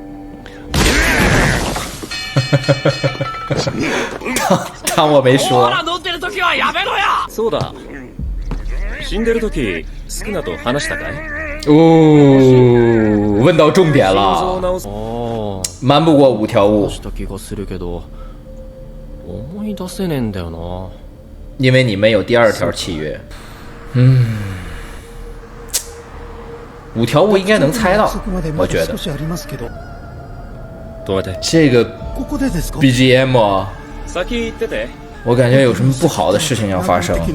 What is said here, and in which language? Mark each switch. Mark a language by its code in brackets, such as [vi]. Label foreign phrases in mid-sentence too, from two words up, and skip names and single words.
[zh] 当我没说。 [ja] そうだ。死んでる時、スクナと話したかい？ [zh] 哦，问到重点了，瞒不过五条悟。 [ja] した気がするけど、思い出せねえんだよな。 [zh] 因为你们有第二条契约。五条悟应该能猜到，我觉得。这个 BGM 啊，我感觉有什么不好的事情要发生。